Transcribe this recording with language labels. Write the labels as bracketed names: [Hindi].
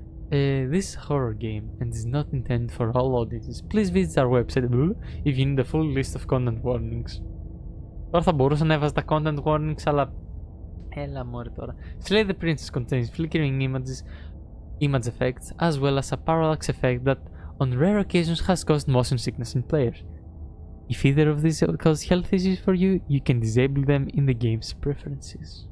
[English] This is a horror game and is not intended for all audiences. Please visit our website if you need a full list of content warnings. [Greek] Τώρα θα μπορούσα να έβαζα τα [English] content warnings, [Greek] αλλά έλα μωρέ τώρα. [English] Slay the Princess contains flickering image effects as well as a parallax effect that on rare occasions has caused motion sickness in players. If either of these cause health issues for you, you can disable them in the game's preferences.